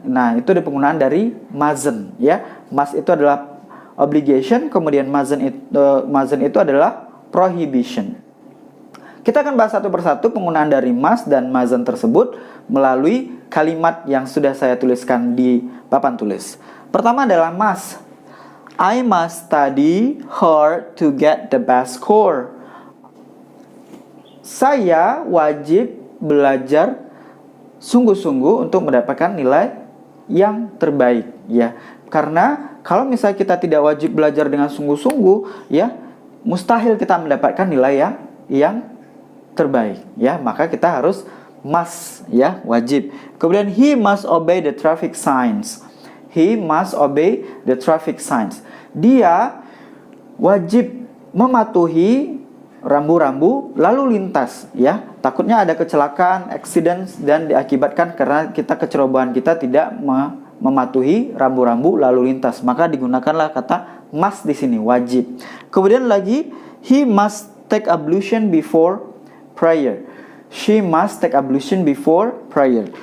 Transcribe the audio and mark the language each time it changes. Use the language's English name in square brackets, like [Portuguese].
[Indonesian] Nah, itu ada penggunaan dari mustn't, ya. Must itu adalah obligation, kemudian mustn't itu adalah prohibition. Kita akan bahas satu persatu penggunaan dari must dan mustn't tersebut melalui kalimat yang sudah saya tuliskan di papan tulis. Pertama adalah must. [English] I must study hard to get the best score. [Indonesian] Saya wajib belajar sungguh-sungguh untuk mendapatkan nilai yang terbaik, ya. Karena kalau misalnya kita tidak wajib belajar dengan sungguh-sungguh, ya, mustahil kita mendapatkan nilai yang terbaik, ya. Maka kita harus must, ya, wajib. Kemudian [English] he must obey the traffic signs. He must obey the traffic signs. [Indonesian] Dia wajib mematuhi rambu-rambu lalu lintas, ya. Takutnya ada kecelakaan, accidents, dan diakibatkan karena kecerobohan kita tidak mematuhi rambu-rambu lalu lintas. Maka digunakanlah kata must di sini, wajib. Kemudian lagi, [English] he must take ablution before prayer. She must take ablution before prayer.